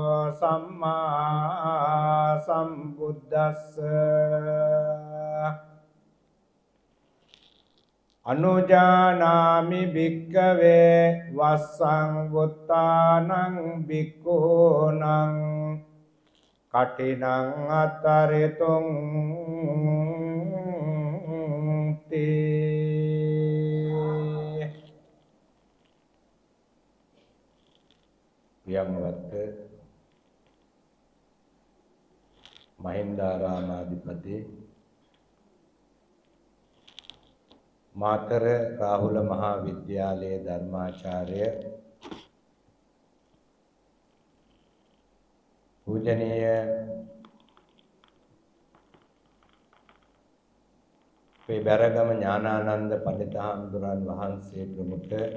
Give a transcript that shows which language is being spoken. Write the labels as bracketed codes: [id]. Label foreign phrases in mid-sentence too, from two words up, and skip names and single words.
[pi] सम्मा सम्बुद्धस्स अनुजानामि भिक्खवे वස්සං වුත්තානං භික්ඛූනං කටිනං අතරිතුං තේ. [si] පියංවත්ත මහින්දාරාමාධිපති මාතර රාහුල මහා විද්‍යාලයේ ධර්මාචාර්ය පූජනීය පෙබරගම ඥානානන්ද පඬිතුමන් වහන්සේ ප්‍රමුඛ